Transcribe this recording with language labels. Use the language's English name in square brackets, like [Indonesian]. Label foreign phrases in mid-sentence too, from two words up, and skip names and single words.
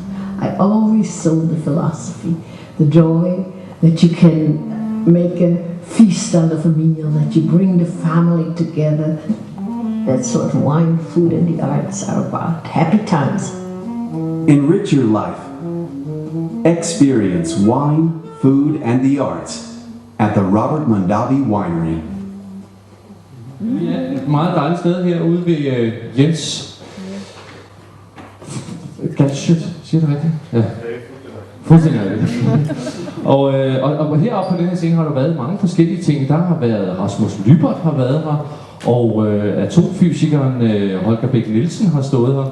[English] I always sold the philosophy, the joy that you can make a feast out of a meal, that you bring the family together. That's what wine, food, and the arts are about. Happy times. Enrich your life. Experience wine, food, and the arts at the Robert Mondavi Winery. [Danish] Vi er et meget dejligt sted herude ved Jens Galschiøt, siger du rigtigt? Ja. Fuldstændig rigtigt. Og heroppe på den her scene har der været mange forskellige ting. Der har været Rasmus Lybert har været her, og atomfysikeren Holger Bæk Nielsen har stået her.